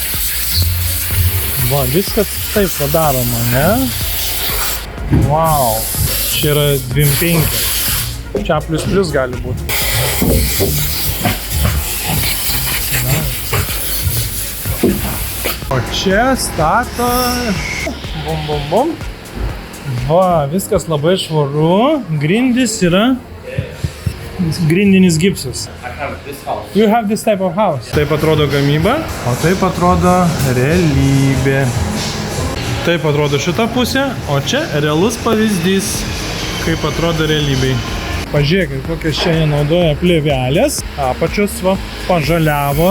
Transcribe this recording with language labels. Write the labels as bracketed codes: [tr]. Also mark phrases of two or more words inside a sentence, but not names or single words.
[lt] Va, viskas taip padaroma, ne? Wow, čia yra 2.5. Čia ++ gali būti. O čia stato... Bum, bum, bum. Va, viskas labai švaru. Grindys yra... Grindinis gipsas. [en] You have this type of house. [lt] Taip atrodo gamyba, o taip atrodo realybė. Taip atrodo šita pusė, o čia realus pavyzdys, kaip atrodo realybėj. Pažiūrėkit, kokias čia jie naudoja plėvelės. Apačius va, pažaliavo.